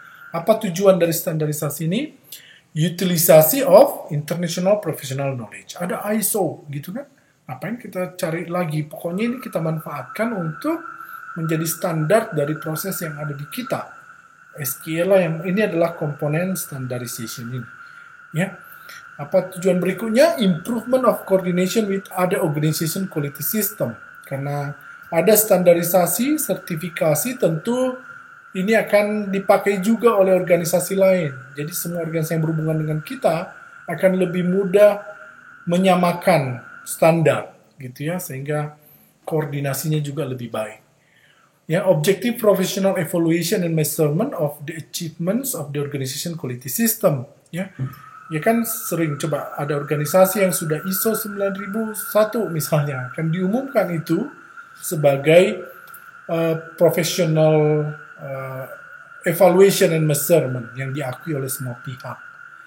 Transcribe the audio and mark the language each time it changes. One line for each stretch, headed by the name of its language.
Indonesian: Apa tujuan dari standarisasi ini?
English: Utilisasi of international professional knowledge.
Indonesian: Ada ISO, gitu kan? Ngapain kita cari lagi? Pokoknya ini kita manfaatkan untuk menjadi standar dari proses yang ada di kita. SQL yang ini adalah komponen standardization ini. Ya. Apa tujuan berikutnya?
English: Improvement of coordination with other organization quality system.
Indonesian: Karena ada standarisasi, sertifikasi, tentu ini akan dipakai juga oleh organisasi lain. Jadi semua organisasi yang berhubungan dengan kita akan lebih mudah menyamakan standar, gitu ya, sehingga koordinasinya juga lebih baik.
English: Ya, objective professional evaluation and measurement of the achievements of the organization quality system.
Indonesian: Ya, ya kan sering coba ada organisasi yang sudah ISO 9001 misalnya, akan diumumkan itu sebagai
English: professional evaluation and measurement
Indonesian: yang diakui oleh semua pihak.